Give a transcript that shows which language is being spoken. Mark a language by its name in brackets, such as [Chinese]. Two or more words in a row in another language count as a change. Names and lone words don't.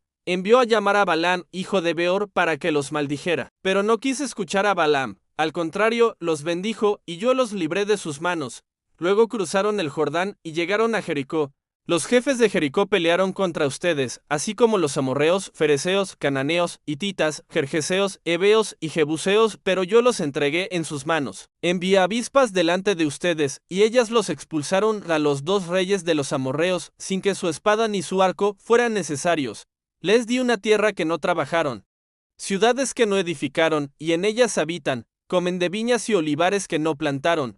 [Spanish] Envió a llamar a Balaam, hijo de Beor, para que los maldijera. Pero no quise escuchar a Balaam. Al contrario, los bendijo, y yo los libré de sus manos. Luego cruzaron el Jordán y llegaron a Jericó. Los jefes de Jericó pelearon contra ustedes, así como los amorreos, fereceos, cananeos, hititas, jerjeseos, heveos y jebuseos, pero yo los entregué en sus manos. Envié avispas delante de ustedes, y ellas los expulsaron a los 2 reyes de los amorreos, sin que su espada ni su arco fueran necesarios. Les di una tierra que no trabajaron, ciudades que no edificaron, y en ellas habitan, comen de viñas y olivares que no plantaron.